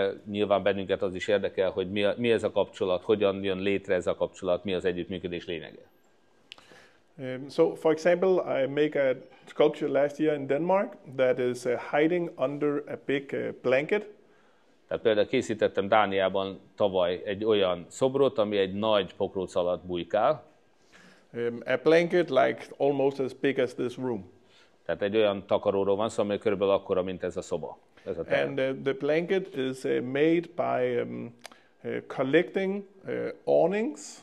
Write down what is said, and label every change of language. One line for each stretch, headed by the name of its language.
Hungarian: Nyilván bennünket az is érdekel, hogy mi ez a kapcsolat, hogyan jön létre ez a kapcsolat, mi az együttműködés lényege.
English: So, for example, I make a sculpture last year in Denmark that is hiding under a big blanket.
Hungarian: Tehát például készítettem Dániában tavaly egy olyan szobrot, ami egy nagy pokróc alatt bujkál.
English: A blanket like almost as big as this room.
Hungarian: Tehát egy olyan takaróról van szó, ami körülbelül akkora, mint ez a szoba.
English: And the blanket is made by collecting awnings.